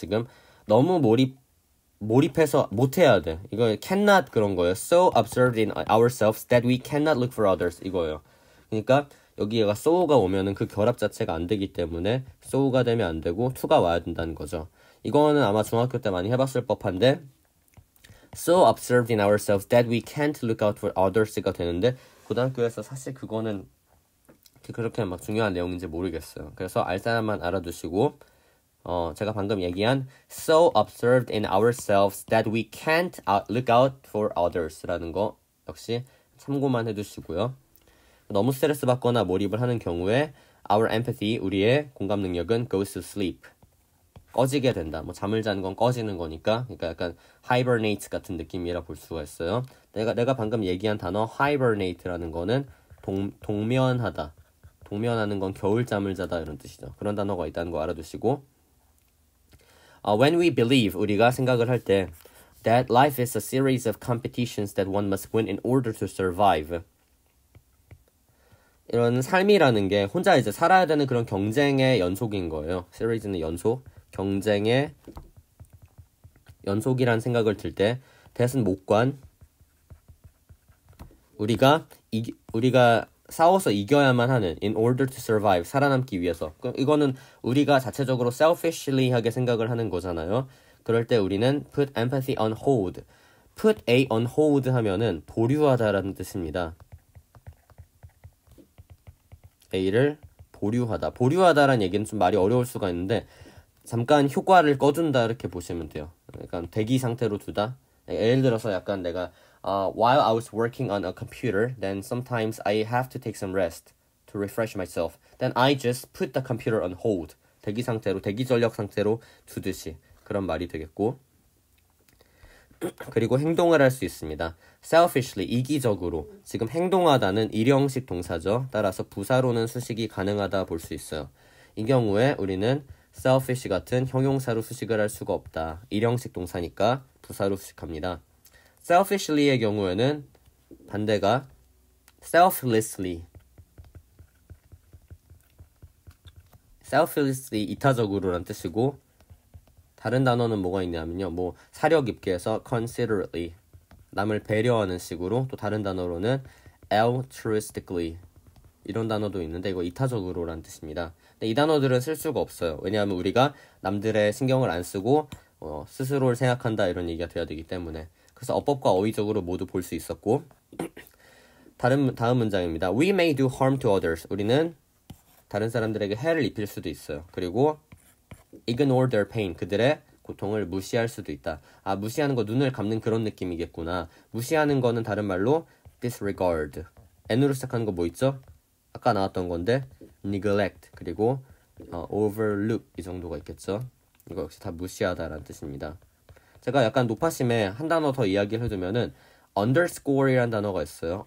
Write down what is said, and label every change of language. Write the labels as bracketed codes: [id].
[ko] 지금 너무 몰입해서 못해야 돼. 이거 cannot 그런 거예요. [en] So absorbed in ourselves that we cannot look for others 이거예요. [ko] 그러니까 여기가 so가 오면은 그 결합 자체가 안 되기 때문에 so가 되면 안 되고 to가 와야 된다는 거죠. 이거는 아마 중학교 때 많이 해봤을 법한데 [en] so absorbed in ourselves that we can't look out for others [ko] 가 되는데 고등학교에서 사실 그거는 그렇게 막 중요한 내용인지 모르겠어요. 그래서 알 사람만 알아두시고 제가 방금 얘기한 [en] so absorbed in ourselves that we can't look out for others [ko] 라는 거 역시 참고만 해두시고요. 너무 스트레스 받거나 몰입을 하는 경우에 [en] our empathy, [ko] 우리의 공감 능력은 [en] goes to sleep. [ko] 꺼지게 된다. 뭐 잠을 자는 건 꺼지는 거니까 그러니까 약간 hibernate 같은 느낌이라 볼 수가 있어요. 내가 방금 얘기한 단어 hibernate라는 거는 동면하다. 동면하는 건 겨울잠을 자다 이런 뜻이죠. 그런 단어가 있다는 거 알아두시고 [en] when we believe [ko] 우리가 생각을 할 때 [en] that life is a series of competitions that one must win in order to survive. [ko] 이런 삶이라는 게 혼자 이제 살아야 되는 그런 경쟁의 연속인 거예요. 시리즈는 연속, 경쟁의 연속이란 생각을 들 때 that은 목관 우리가 싸워서 이겨야만 하는 [en] in order to survive [ko] 살아남기 위해서 이거는 우리가 자체적으로 selfishly 하게 생각을 하는 거잖아요. 그럴 때 우리는 [en] put empathy on hold [ko] put A on hold 하면은 보류하다라는 뜻입니다. A를 보류하다라는 얘기는 좀 말이 어려울 수가 있는데 잠깐 효과를 꺼준다 이렇게 보시면 돼요. 약간 대기 상태로 두다. 예를 들어서 약간 내가 [en] while I was working on a computer, then sometimes I have to take some rest to refresh myself. Then I just put the computer on hold. [ko] 대기 전력 상태로 두듯이 그런 말이 되겠고 그리고 행동을 할 수 있습니다. selfishly, 이기적으로. 지금 행동하다는 일형식 동사죠. 따라서 부사로는 수식이 가능하다 볼 수 있어요. 이 경우에 우리는 selfish 같은 형용사로 수식을 할 수가 없다. 일형식 동사니까 부사로 수식합니다. selfishly의 경우에는 반대가 selflessly. selflessly 이타적으로란 뜻이고 다른 단어는 뭐가 있냐면요. 뭐 사력 있게 해서 considerately 남을 배려하는 식으로 또 다른 단어로는 altruistically 이런 단어도 있는데 이거 이타적으로란 뜻입니다. 근데 이 단어들은 쓸 수가 없어요. 왜냐하면 우리가 남들의 신경을 안 쓰고 스스로를 생각한다 이런 얘기가 돼야 되기 때문에 그래서 어법과 어휘적으로 모두 볼 수 있었고 다음 문장입니다. [en] We may do harm to others. [ko] 우리는 다른 사람들에게 해를 입힐 수도 있어요. [en] 그리고 ignore their pain. [ko] 그들의 고통을 무시할 수도 있다. 아, 무시하는 거 눈을 감는 그런 느낌이겠구나. 무시하는 거는 다른 말로 disregard. N으로 시작하는 거 뭐 있죠? 아까 나왔던 건데 neglect 그리고 overlook 이 정도가 있겠죠. 이거 역시 다 무시하다라는 뜻입니다. 제가 약간 높아심에 한 단어 더 이야기를 해두면은 underscore이라는 단어가 있어요.